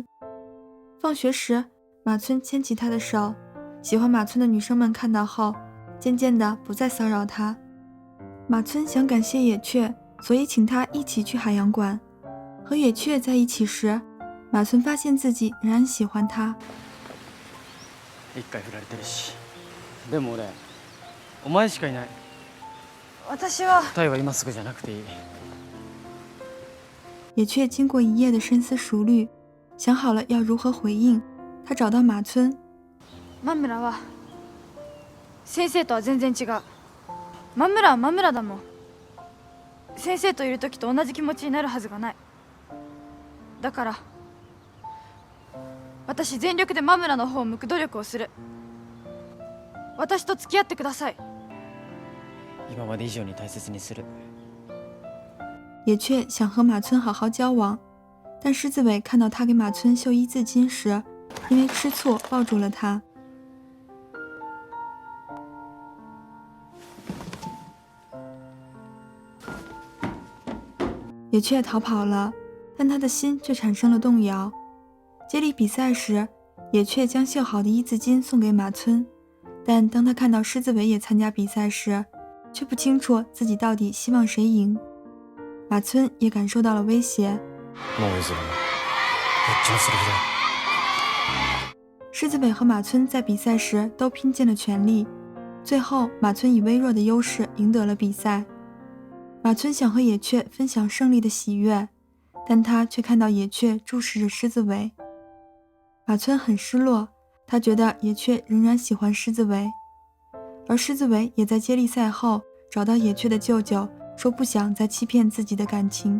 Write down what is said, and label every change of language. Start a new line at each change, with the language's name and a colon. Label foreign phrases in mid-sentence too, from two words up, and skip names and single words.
Chinese: 放学时，马村牵起他的手，喜欢马村的女生们看到后，渐渐的不再骚扰他。马村想感谢野雀，所以请他一起去海洋馆。和野雀在一起时，马村发现自己仍然喜欢他。
Japanese: 一回振られてるし。でも俺、お前しかいない。私は答えは今すぐじゃなくていい。
Chinese: 野雀经过一夜的深思熟虑，想好了要如何回应。他找到马村。
Japanese: マムラは先生とは全然違う。マムラはマムラだもん。先生といる時と同じ気持ちになるはずがない。だから私全力でマムラの方を向く努力をする。私と付き合ってください。今まで以上に大切にする。
Chinese: 野雀想和马村好好交往，但狮子尾看到他给马村绣一字巾时，因为吃醋抱住了他。野雀逃跑了，但他的心却产生了动摇。接力比赛时，野雀将绣好的一字巾送给马村，但当他看到狮子尾也参加比赛时，却不清楚自己到底希望谁赢。马村也感受到了威胁。
Japanese: もう譲らない。どっちもする気だ。
Chinese: 狮子尾和马村在比赛时都拼尽了全力，最后马村以微弱的优势赢得了比赛。马村想和野雀分享胜利的喜悦，但他却看到野雀注视着狮子尾。马村很失落，他觉得野雀仍然喜欢狮子尾，而狮子尾也在接力赛后找到野雀的舅舅，说不想再欺骗自己的感情。